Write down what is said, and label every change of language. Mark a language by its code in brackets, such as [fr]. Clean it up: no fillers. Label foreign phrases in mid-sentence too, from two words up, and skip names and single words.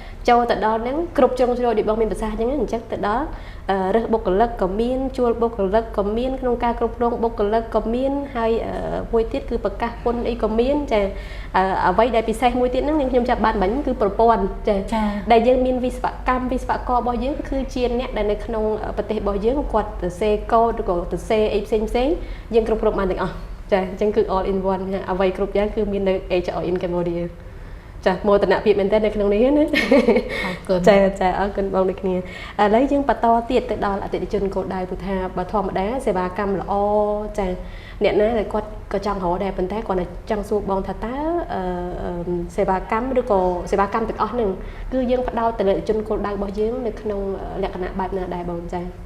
[km] ចូលទៅដល់ហ្នឹងគ្រប់ជ្រុងជ្រោយដូចបងមានប្រសាសន៍អញ្ចឹងអញ្ចឹងទៅដល់រើសបុគ្គលិកក៏មានជួលបុគ្គលិកក៏មានក្នុងការគ្រប់គ្រងបុគ្គលិកក៏មានហើយមួយទៀតគឺប្រកាសពន្ធអីក៏មានចា អ្វីដែលពិសេសមួយទៀតហ្នឹងខ្ញុំចាប់បានបាញ់គឺប្រព័ន្ធចាដែលយើងមានវិស្វកររបស់យើងគឺជាអ្នកដែលនៅក្នុងប្រទេសរបស់យើងគាត់ទៅសេ កូដឬក៏ទៅសេអីផ្សេងយើងគ្រប់គ្រងបានទាំងអស់ចាអញ្ចឹងគឺ [en] all in one [km] អ្វីគ្រប់យ៉ាងគឺមាននៅ HR in Cambodia ចាមោទនភាពមែនតើនៅក្នុងនេះណាចាអរគុណបងដូចគ្នាឥឡូវយើងបន្តទៀតទៅដល់អតិថិជនគោលដៅព្រោះថាបើធម្មតាសេវាកម្មល្អចាអ្នកណាដែលគាត់ក៏ចង់រកដែរប៉ុន្តែគាត់តែចង់សួរបងថាតើសេវាកម្មឬក៏សេវាកម្មទាំងអស់ហ្នឹងគឺយើងផ្ដោតទៅលើអតិថិជនគោលដៅរបស់យើងនៅក្នុងលក្ខណៈបែបណាដែរបងចា